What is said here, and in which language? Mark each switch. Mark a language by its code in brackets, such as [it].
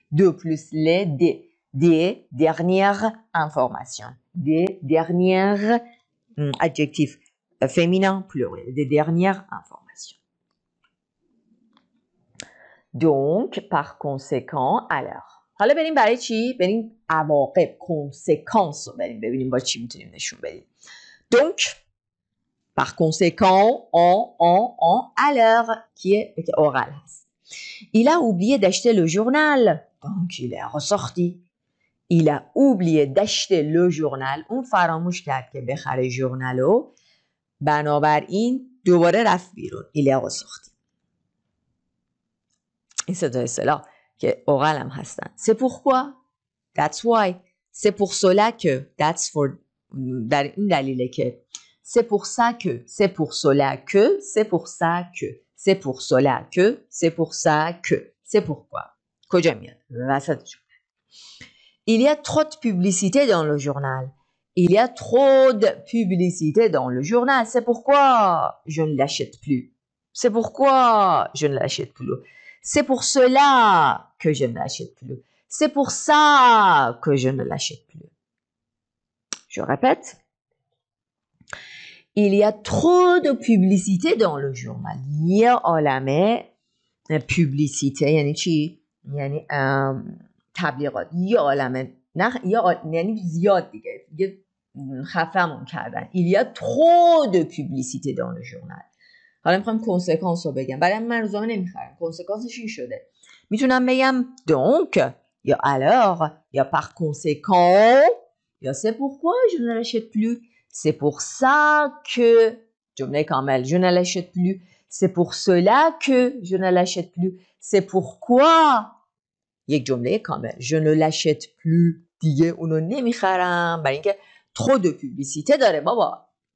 [fr] De plus les des dernières informations. Des dernières adjectifs féminins pluriel. Des dernières informations. Donc, par conséquent, alors. [fa] حالا بریم برای چی؟ بریم عواقب، کنسکانس رو بریم ببینیم با چی میتونیم نشون بدیم. [fr] Donc, par conséquent, en, alors, qui est oral [fa] هست. [fr] Il a oublié d'acheter le journal. Donc, il est ressorti. Il a oublié d'acheter le journal. [fa] اون فراموش کرد که بخره ژورنالو. بنابراین دوباره رفت بیرون. [fr] Il est ressorti. [fa] این سه تا اصطلاح که اورال هم هستن. [fr] C'est pourquoi. [en] That's why. [fr] C'est pour cela que. [en] That's for. [fa] در این دلیله که. [fr] C'est pour ça que. C'est pour cela que. C'est pour ça que. C'est pour cela que. C'est pour ça que. C'est pourquoi. کجا میاد؟ وسط جمله. Il y a trop de publicité dans le journal. Il y a trop de publicité dans le journal. C'est pourquoi je ne l'achète plus. C'est pourquoi je ne l'achète plus. C'est pour cela que je ne l'achète plus. C'est pour ça que je ne l'achète plus. Je répète. Il y a trop de publicité dans le journal. [fa] یه عالمه publicité یعنی چی؟ یعنی تبلیغات. یه عالمه یعنی زیاد دیگه خفمون کردن. [fr] Il y a trop de publicité dans le journal. [fa] حالا میخوام کنسکانس رو بگم. برای من روزنامه نمیخرم. کنسکانسش این شده. میتونم بگم [fr] donc یا alors یا par conséquent یا c'est pourquoi je ne l'achète plus. C'est pour ça que [fa] جمله کامل [fr] je ne l'achète plus. C'est pour cela que je ne l'achète plus. C'est pourquoi [fa] یک جمله کامل [fr] je ne l'achète plus [fa] دیگه اونو نمیخرم برای اینکه [fr] trop de publicité [fa] داره بابا.